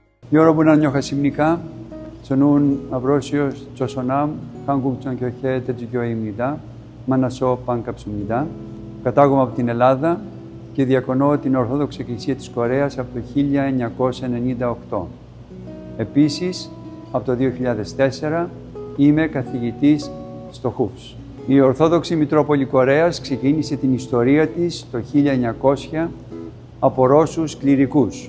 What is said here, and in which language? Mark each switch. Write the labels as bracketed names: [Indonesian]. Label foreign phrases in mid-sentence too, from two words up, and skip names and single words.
[Korean] 여러분 안녕하십니까? 저는 아브로시오스 조선암 한국전교회 대주교회입니다. 만나서 반갑습니다. [Greek] Κατάγομαι από την Ελλάδα και διακονώ την Ορθόδοξη Εκκλησία της Κορέας από το 1998. Επίσης, από το 2004 είμαι καθηγητής στο ΧΟΥΦΣ. Η Ορθόδοξη Μητρόπολη Κορέας ξεκίνησε την ιστορία της το 1900 από Ρώσους κληρικούς.